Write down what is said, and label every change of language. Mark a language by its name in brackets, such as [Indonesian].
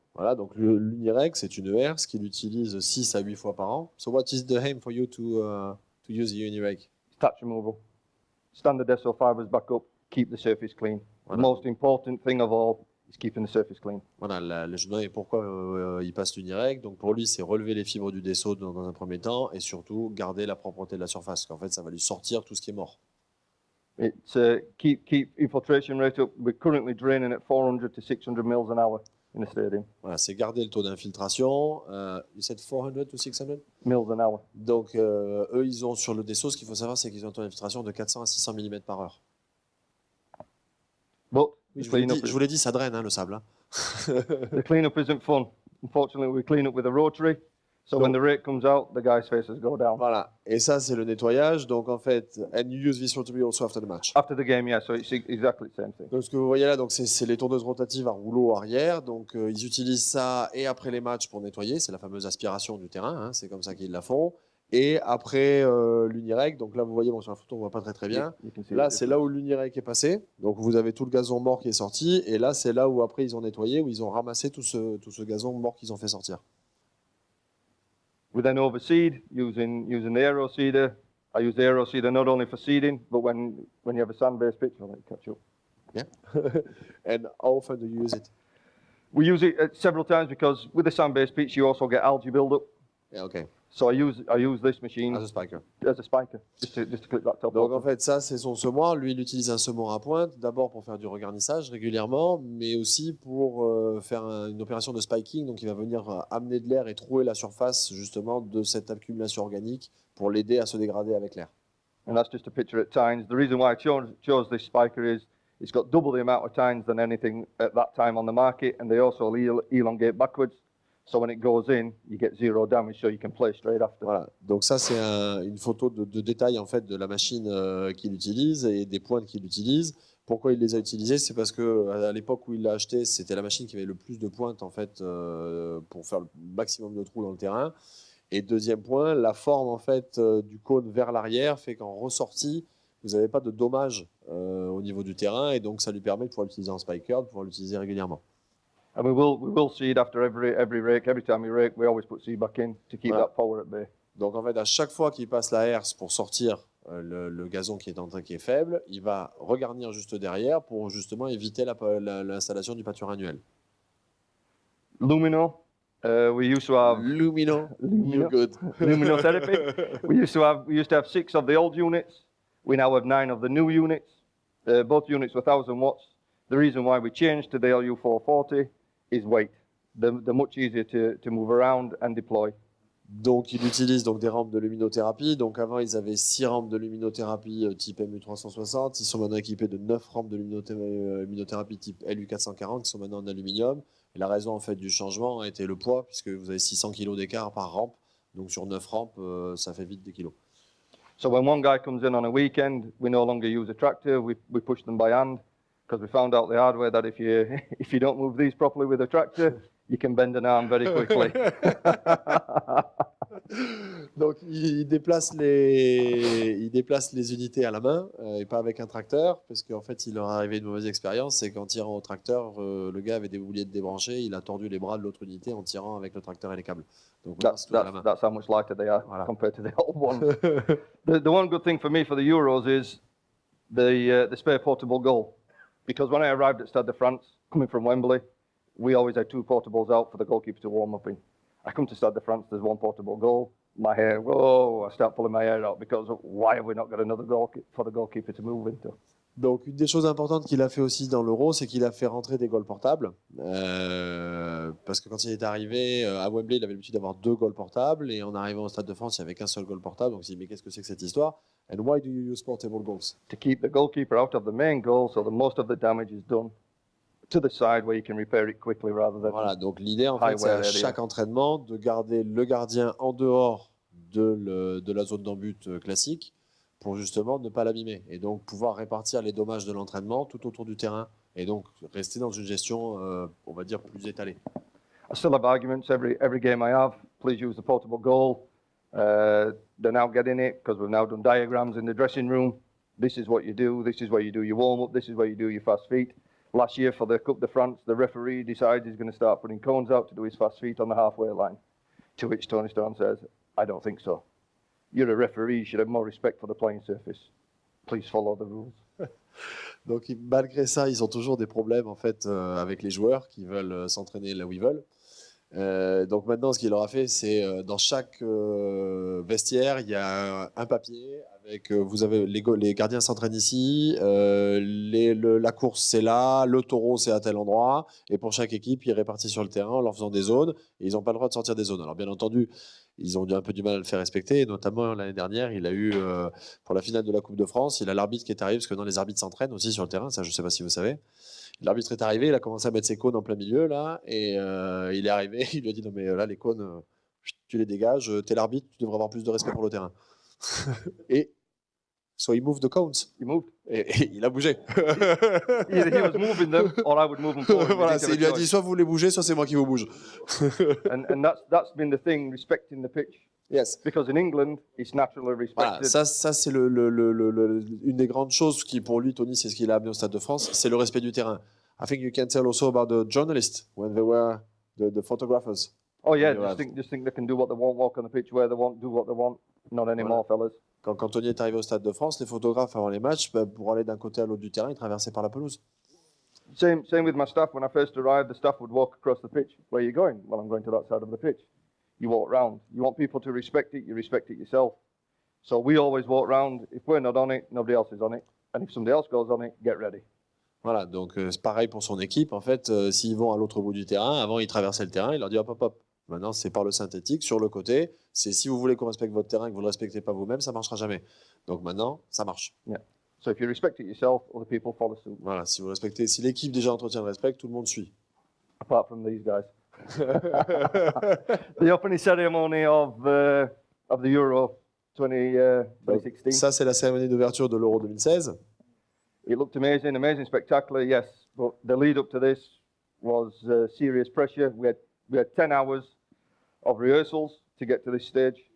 [French] Voilà, donc l'Unirek, c'est une herse qu'il utilise 6 à 8 fois par an. [English] So what is the aim for you to use the Unirek? Touch removal. Stand the deso fibers back up, keep the surface clean. [French] Voilà. [English] The most important thing of all is keeping the surface clean. [French] Voilà, je me demandais pourquoi il passe l'Unirek. Donc pour lui, c'est relever les fibres du Deso dans un premier temps et surtout garder la propreté de la surface. Parce qu'en fait, ça va lui sortir tout ce qui est mort. [English] It's keep infiltration rate up. We're currently draining at 400 to 600 mils an hour in the stadium. [French] Voilà, c'est garder le taux d'infiltration. [English] You said 400 to 600 Mils an hour. [French] Donc eux, ils ont sur le Deso, ce qu'il faut savoir, c'est qu'ils ont un taux d'infiltration de 400 à 600 mm par heure. [English] But [French] Oui, je vous l'ai dit, ça draine le sable. Hein. [English] the cleanup isn't fun. Unfortunately, we clean up with a rotary. So when the rake comes out, the guy's faces go down. [French] Voilà, et ça c'est le nettoyage. Donc en fait, [English] and you use this rotary also after the match. After the game, yeah, so it's exactly the same thing. [French] Donc ce que vous voyez là, donc c'est les tourneuses rotatives à rouleau arrière. Donc ils utilisent ça et après les matchs pour nettoyer. C'est la fameuse aspiration du terrain. Hein, c'est comme ça qu'ils la font. Et après l'Unirek, donc là vous voyez, bon sur la photo on voit pas très bien. Là c'est là où l'Unirek est passé. Donc vous avez tout le gazon mort qui est sorti. Et là c'est là où après ils ont nettoyé, où ils ont ramassé tout ce gazon mort qu'ils ont fait sortir. [English] We then overseed using the aero seeder. I use the aero seeder not only for seeding, but when you have a sand-based pitch, I'll let you catch up. Yeah. And how often do you use it? We use it several times because with the sand-based pitch, you also get algae build-up. Yeah, okay. So I use this machine As a spiker. As a spiker, just to clip that top. [French] Donc en fait, ça c'est son semoir. Lui, il utilise un semoir à pointe, d'abord pour faire du regarnissage régulièrement, mais aussi pour faire une opération de spiking. Donc il va venir amener de l'air et trouer la surface justement de cette accumulation organique pour l'aider à se dégrader avec l'air. [English] And that's just a picture at tines. The reason why I chose this spiker is it's got double the amount of tines than anything at that time on the market, and they also elongate backwards. So when it goes in, you get zero damage, so you can play straight after. [French] Voilà. Donc ça c'est une photo de détail en fait de la machine qu'il utilise et des pointes qu'il utilise Pourquoi il les a utilisés? C'est parce que à l'époque où il l'a acheté, c'était la machine qui avait le plus de pointes en fait pour faire le maximum de trous dans le terrain. Et deuxième point, la forme en fait du cône vers l'arrière fait qu'en ressortie, vous n'avez pas de dommages au niveau du terrain et donc ça lui permet de pouvoir l'utiliser en spiker, de pouvoir l'utiliser régulièrement. [English] And we will seed after every rake. Every time we rake, we always put seed back in to keep that power at bay. [French] Donc en fait, à chaque fois qu'il passe la herse pour sortir le gazon qui est faible, il va regarnir juste derrière pour justement éviter l'installation du pâture annuel. [English] Lumino, we used to have Lumino, you're good. luminotherapy. we used to have 6 of the old units. We now have 9 of the new units. Both units were 1,000 watts. The reason why we changed to the LU440 is weight. They're much easier to move around and deploy. [French] Donc, il utilise donc des rampes de luminothérapie. Donc, avant, ils avaient 6 rampes de luminothérapie type MU360. Ils sont maintenant équipés de 9 rampes de luminothérapie type LU440 qui sont maintenant en aluminium. Et la raison en fait du changement a été le poids, puisque vous avez 600 kg d'écart par rampe. Donc, sur 9 rampes, ça fait vite des kilos. [English] So when one guy comes in on a weekend, we no longer use a tractor. We push them by hand because we found out the hard way that if you don't move these properly with a tractor, you can bend an arm very quickly. [French] Donc, il déplace les unités à la main et pas avec un tracteur, parce qu'en fait, il leur est arrivé une mauvaise expérience, c'est qu'en tirant au tracteur, le gars avait des bouliers de débrancher, il a tordu les bras de l'autre unité en tirant avec le tracteur et les câbles. Donc, [English] That's how much lighter they are compared to the old ones. the one good thing for me for the Euros is the spare portable goal. Because when I arrived at Stade de France, coming from Wembley, we always had 2 portables out for the goalkeeper to warm up in. I come to Stade de France, there's 1 portable goal. My hair, whoa, I start pulling my hair out because why have we not got another goal for the goalkeeper to move into? [French] Donc, une des choses importantes qu'il a fait aussi dans l'Euro, c'est qu'il a fait rentrer des goals portables. Parce que quand il est arrivé à Wembley, il avait l'habitude d'avoir 2 goals portables. Et en arrivant au Stade de France, il n'y avait qu'un seul goal portable. Donc, il s'est dit, mais qu'est-ce que c'est que cette histoire? [English] And why do you use portable goals? To keep the goalkeeper out of the main goal so that most of the damage is done to the side where you can repair it quickly rather than. [French] Voilà, donc l'idée en fait, c'est à chaque entraînement de garder le gardien en dehors de la zone d'en-but classique pour justement ne pas l'abîmer et donc pouvoir répartir les dommages de l'entraînement tout autour du terrain et donc rester dans une gestion, on va dire, plus étalée. [English] I still have arguments every game I have. Please use the portable goal. They're now getting it because we've now done diagrams in the dressing room. This is what you do. This is where you do your warm-up. This is where you do your fast feet. Last year for the Coupe de France, the referee decides he's going to start putting cones out to do his fast feet on the halfway line. To which Tony Stone says, I don't think so. You're a referee, you should have more respect for the playing surface. Please follow the rules. [French] Donc malgré ça, ils ont toujours des problèmes en fait avec les joueurs qui veulent s'entraîner là où ils veulent. Donc maintenant, ce qu'il leur a fait, c'est dans chaque vestiaire, il y a un papier avec vous avez les gardiens s'entraînent ici, la course c'est là, le taureau c'est à tel endroit, et pour chaque équipe, ils répartissent sur le terrain en leur faisant des zones, et ils n'ont pas le droit de sortir des zones. Alors bien entendu, ils ont eu un peu du mal à le faire respecter, et notamment l'année dernière, il a eu pour la finale de la Coupe de France, il a l'arbitre qui est arrivé, parce que les arbitres s'entraînent aussi sur le terrain, ça je ne sais pas si vous savez. L'arbitre est arrivé, il a commencé à mettre ses cônes en plein milieu, là, et il est arrivé, il lui a dit non mais là les cônes, tu les dégages, t'es l'arbitre, tu devrais avoir plus de respect pour le terrain. [English] Et so he moved the cones. He moved. [French] Et il a bougé. [English] Either he was moving them or I would move them forward. [French] Voilà, il lui a dit soit vous les bougez, soit c'est moi qui vous bouge. [English] and that's been the thing, respecting the pitch. Yes. Because in England, it's naturally respected. [French] Voilà, ça c'est une des grandes choses qui pour lui, Tony, c'est ce qu'il a amené au Stade de France, c'est le respect du terrain. [English] I think you can tell also about the journalists when they were the photographers. Oh yeah, just think they can do what they want, walk on the pitch where they want, do what they want. Not anymore, fellas. [French] Quand Tony est arrivé au Stade de France, les photographes avant les matchs, pour aller d'un côté à l'autre du terrain, ils traversaient par la pelouse. [English] Same with my staff. When I first arrived, the staff would walk across the pitch. Where are you going? Well, I'm going to that side of the pitch. You walk round. You want people to respect it, you respect it yourself. So we always walk round. If we're not on it, nobody else is on it. And if somebody else goes on it, get ready. [French] Voilà, donc c'est pareil pour son équipe. En fait, s'ils vont à l'autre bout du terrain, avant ils traversaient le terrain, il leur dit hop hop hop. Maintenant, c'est par le synthétique, sur le côté. C'est si vous voulez qu'on respecte votre terrain et que vous ne le respectez pas vous-même, ça ne marchera jamais. Donc maintenant, ça marche. [English] Yeah. So if you respect it yourself, other people follow suit. [French] Voilà, si vous respectez, si l'équipe déjà entretient le respect, tout le monde suit. [English] Apart from these guys. The opening ceremony of the Euro 2016. [French] Ça, c'est la cérémonie d'ouverture de l'Euro 2016. [English] It looked amazing, amazing, spectacular, yes. But the lead up to this was serious pressure. We had 10 hours of rehearsals to get to this stage.